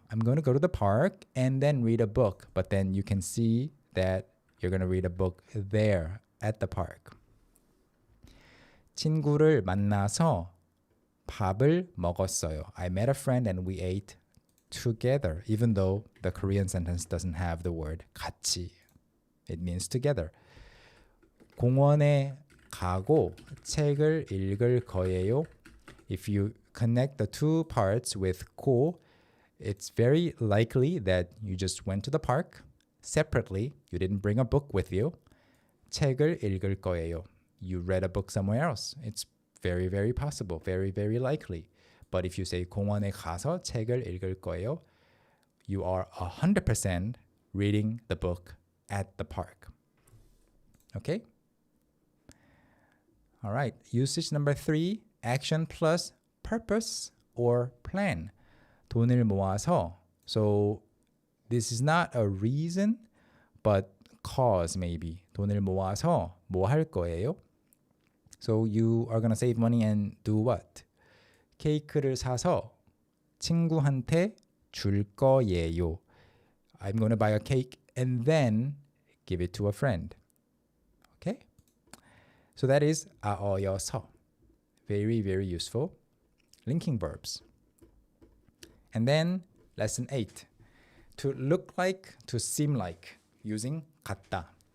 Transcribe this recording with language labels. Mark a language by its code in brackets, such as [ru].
[en] I'm going to go to the park and then read a book, but then you can see that you're going to read a book there at the park. [ko] 친구를 만나서 밥을 먹었어요. [en] I met a friend and we ate together, even though the Korean sentence doesn't have the word 같이. It means together. [ko] 공원에 가고 책을 읽을 거예요. [en] If you connect the two parts with 고, it's very likely that you just went to the park separately. You didn't bring a book with you. [ko] 책을 읽을 거예요. [en] You read a book somewhere else. It's very, very possible, very, very likely. But if you say [ko] 공원에 가서 책을 읽을 거예요, [en] you are 100% reading the book at the park. Okay? All right. Usage number 3, action plus purpose or plan. [ko] 돈을 모아서. [en] So this is not a reason, but cause maybe. [ko] 돈을 모아서 뭐 할 거예요? [en] So you are gonna save money and do what? [ko] 케이크를 사서 친구한테 줄 거예요. [en] I'm gonna buy a cake and then give it to a friend. Okay? So that is 아어여서. Very, very useful. Linking verbs. And then lesson 8. To look like, to seem like, using 같다.